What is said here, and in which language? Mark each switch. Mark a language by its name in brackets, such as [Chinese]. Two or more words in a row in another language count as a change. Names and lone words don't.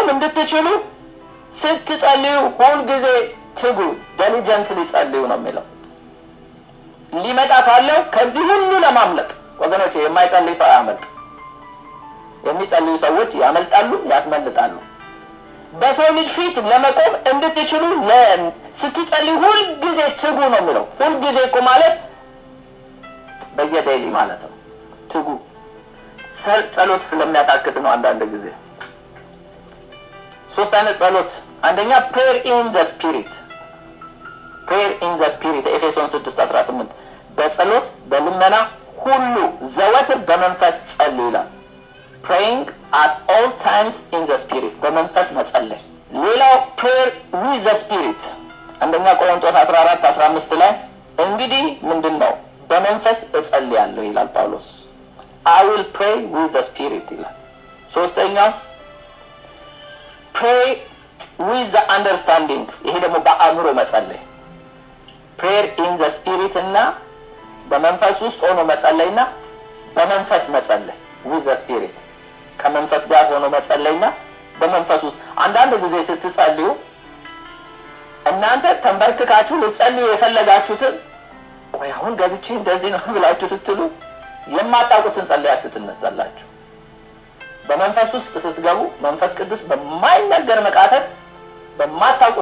[Amharic] እንድትችሉ ስትጸልዩ ሁል ጊዜ ትጉ፣ ዲሊጀንትሊ ጸልዩ ነው የሚለው። ሊመጣ ካለው ከዚህ ሁሉ ለማምለጥ ወገኖቼ፣ የማይጸልይ ሰው አያመልጥ። የሚጸልዩ ሰዎች ያመልጣሉ፣ ያስመልጣሉ። በሰው ልጅ ፊት ለመቆም እንድትችሉ ስትጸልዩ ሁል ጊዜ ትጉ ነው የሚለው። ሁል ጊዜ እኮ ማለት በየዴይሊ ማለት ነው። ትጉ ጸሎት ስለሚያታክት ነው። አንዳንድ ጊዜ 3 አይነት ጸሎት። አንደኛ [English] prayer in the spirit [Amharic] ኤፌሶን 6:18 በጸሎት በልመና ሁሉ ዘወትር በመንፈስ ጸልዩ ይላል። [English] praying at all times in the spirit [Amharic] በመንፈስ መጸለይ። ሌላው [English] prayer with the spirit [Amharic] አንደኛ ቆሮንቶስ 14:15 ላይ እንግዲህ ምንድነው በመንፈስ እጸልያለሁ ይላል ጳውሎስ። [English] I will pray with the spirit [Amharic] ይላል። ሶስተኛው [English] pray with the understanding፣ [Amharic] ይሄ ደግሞ በአእምሮ መጸለይ። [English] prayer in the spirit [Amharic] እና በመንፈስ ውስጥ ሆኖ መጸለይና በመንፈስ መጸለይ [English] with the spirit፣ [Amharic] ከመንፈስ ጋር ሆኖ መጸለይና በመንፈስ ውስጥ። አንዳንድ ጊዜ ስትጸልዩ እናንተ ተንበርክካችሁ ልትጸልዩ የፈለጋችሁትን ቆይ አሁን ገብቼ እንደዚህ ነው ብላችሁ ስትሉ የማታውቁትን ጸልያችሁ ትነሳላችሁ። በመንፈስ ውስጥ ስትገቡ መንፈስ ቅዱስ በማይነገር መቃተት በማታውቁት